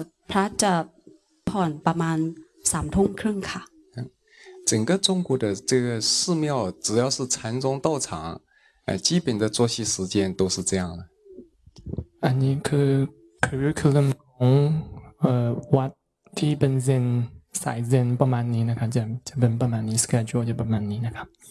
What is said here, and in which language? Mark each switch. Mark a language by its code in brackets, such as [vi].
[th] พระจะผ่อนประมาณสามทุ่มครึ่งค่ะ [zh] 整个中国的这个寺庙只要是禅宗道场基本的作息时间都是这样的 [th] อันนี้คือ curriculum ของวัดที่เป็นเซนสายเซนประมาณนี้นะครับจะเป็นประมาณนี้ schedule จะประมาณนี้นะครับ